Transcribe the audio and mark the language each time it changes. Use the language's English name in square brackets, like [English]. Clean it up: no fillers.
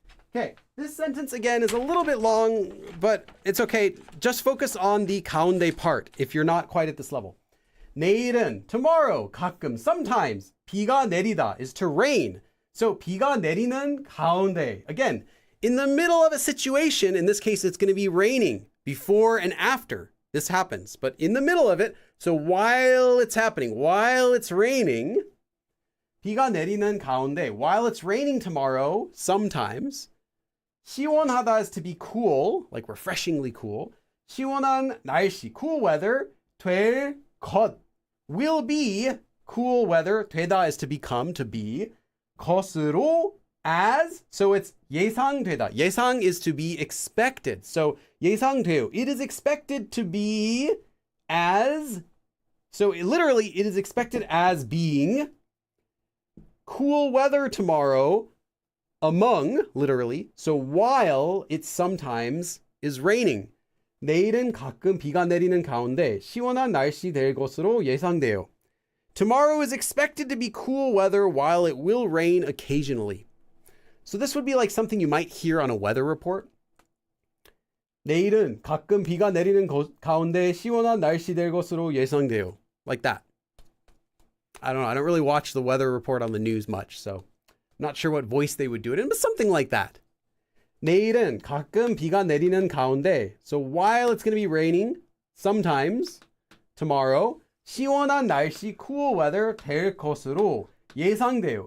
[English] Okay, this sentence again is a little bit long, but it's okay. Just focus on the 가운데 part if you're not quite at this level. 내일은, tomorrow, 가끔, sometimes, [Korean] 비가 내리다 [English] is to rain. [Korean] So 비가 내리는 가운데. [English] Again, in the middle of a situation, in this case, it's going to be raining before and after this happens. But in the middle of it, so while it's happening, while it's raining, [Korean] 비가 내리는 가운데, [English] while it's raining tomorrow, sometimes, 시원하다 is to be cool, like refreshingly cool. [Korean] 시원한 날씨, [English] cool weather, [Korean] 될 것, [English] will be cool weather. 되다 is to become, to be. 것으로, as, so it's 예상되다. 예상 is to be expected. [Korean] So 예상돼요. [English] It is expected to be as, so literally it is expected as being cool weather tomorrow among, literally, so while it sometimes is raining. [Korean] 내일은 가끔 비가 내리는 가운데 시원한 날씨 될 것으로 예상돼요. [English] Tomorrow is expected to be cool weather while it will rain occasionally. So this would be like something you might hear on a weather report. [Korean] 내일은 가끔 비가 내리는 가운데 시원한 날씨 될 것으로 예상돼요. [English] Like that. I don't know. I don't really watch the weather report on the news much, so I'm not sure what voice they would do it in, but something like that. [Korean] 내일은 가끔 비가 내리는 가운데, [English] so while it's going to be raining, sometimes, tomorrow, [Korean] 시원한 날씨, [English] cool weather [Korean] 될 것으로 예상돼요.